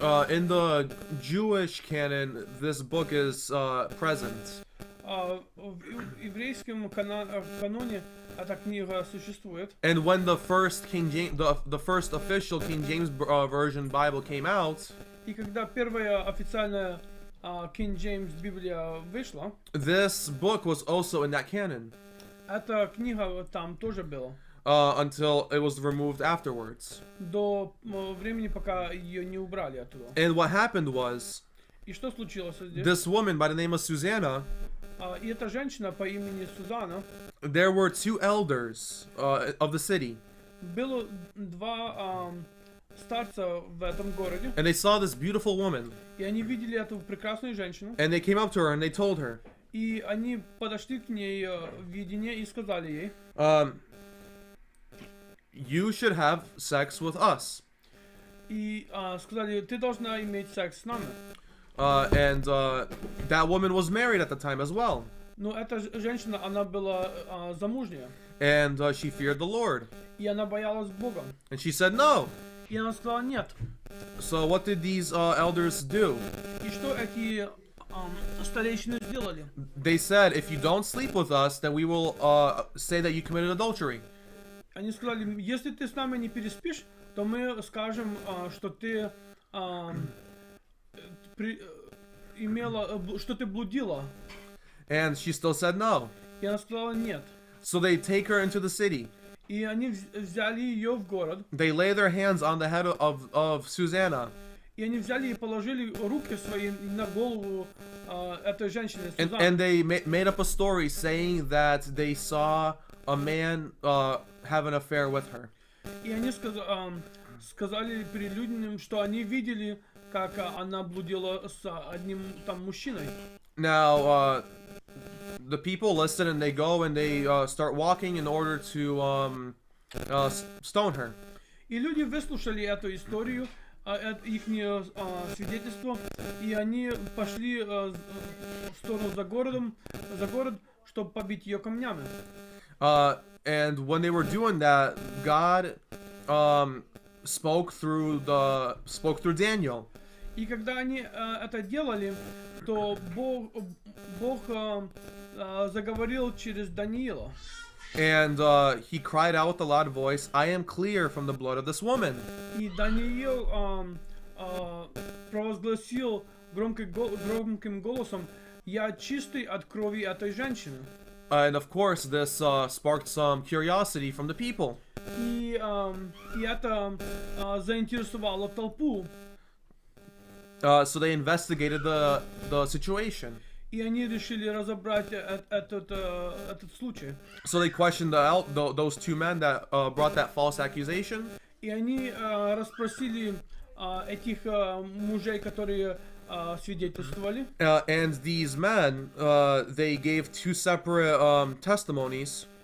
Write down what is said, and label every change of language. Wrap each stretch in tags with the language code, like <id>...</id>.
<en>In the Jewish canon, this book is present.</en> <ru>В еврейском каноне эта книга существует.</ru> <en>And when the first King James, the first official King James version Bible came out,</en> <ru>И когда первая официальная King James Библия вышла,</ru> <en>this book was also in that canon.</en> <ru>эта книга там тоже была.</ru> <en>Until it was removed afterwards.</en> <ru>До времени, пока ее не убрали оттуда.</ru> <en>And what happened was,</en> <ru>И что случилось здесь?</ru> <en>this woman by the name of Susanna,</en> <ru>И эта женщина по имени Сузанна,</ru> <en>there were two elders of the city,</en> <ru>было два старца в этом городе,</ru> <en>and they saw this beautiful woman,</en> <ru>и они видели эту прекрасную женщину,</ru> <en>and they came up to her and they told her,</en> <ru>и они подошли к ней в видение и сказали ей,</ru> <en>you should have sex with us.</en> <ru>и сказали, ты должна иметь секс с нами.</ru> <en>And that woman was married at the time as well.</en> <ru>Но эта женщина, она была замужняя,</ru> <en>And she feared the Lord.</en> <ru>и она боялась Бога.</ru> <en>And she said no.</en> <ru>И она сказала нет.</ru> <en>So what did these elders do?</en> <ru>И что эти старейшины сделали?</ru> <en>They said, if you don't sleep with us, then we will say that you committed adultery.</en> <ru>Они сказали, если ты с нами не переспишь, то мы скажем, что ты что ты блудила.</ru> <en>And she still said no.</en> <ru>И она сказала нет.</ru> <en>So they take her into the city.</en> <ru>И они взяли ее в город.</ru> <en>They lay their hands on the head of Susanna.</en> <ru>И они взяли и положили руки свои на голову этой женщины.</ru> <en>And they made up a story saying that they saw a man have an affair with her.</en> <ru>И они сказали перед людьми, что они видели, как она блудила с одним там мужчиной.</ru> <en>Now, the people listen and they go and they start walking in order to stone her.</en> <ru>И люди выслушали эту историю, их свидетельство, и они пошли в сторону за город, чтобы побить ее камнями.</ru> <en>And when they were doing that, God spoke through Daniel.</en> <ru>И когда они это делали, то Бог заговорил через Даниила.</ru> <en>And he cried out with a loud voice, I am clear from the blood of this woman.</en> <ru>И Даниил провозгласил громким голосом, я чистый от крови этой женщины.</ru> <en>And of course, this sparked some curiosity from the people.</en> <ru>И это заинтересовало толпу.</ru> <en>So they investigated the situation.</en> <ru>И они решили разобрать этот случай.</ru> <en>So they questioned those two men that brought that false accusation.</en> <ru>И они расспросили этих мужей, которые свидетельствовали.</ru> <en>And these men, they gave two separate testimonies.</en>